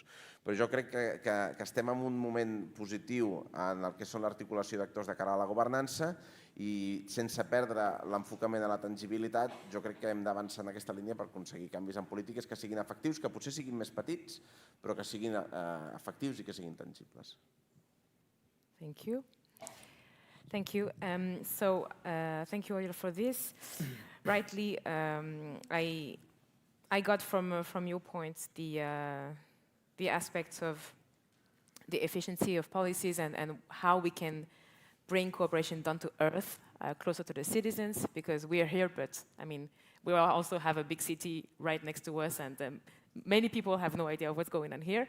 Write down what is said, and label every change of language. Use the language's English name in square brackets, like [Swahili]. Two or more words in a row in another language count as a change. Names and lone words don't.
[Catalan] Però jo crec que estem en un moment positiu en el que són l'articulació d'actors de cara a la governança i sense perdre l'enfocament a la tangibilitat, jo crec que hem d'avançar en aquesta línia per aconseguir canvis en polítiques que siguin efectius, que potser siguin més petits, però que siguin efectius i que siguin tangibles. [English] Thank you. Thank you. Thank you, Oriol, for this. Rightly, I got from your points the aspects of the efficiency of policies and how we can bring cooperation down to earth, closer to the citizens, because we are here, but I mean, we also have a big city right next to us, and many people have no idea what's going on here.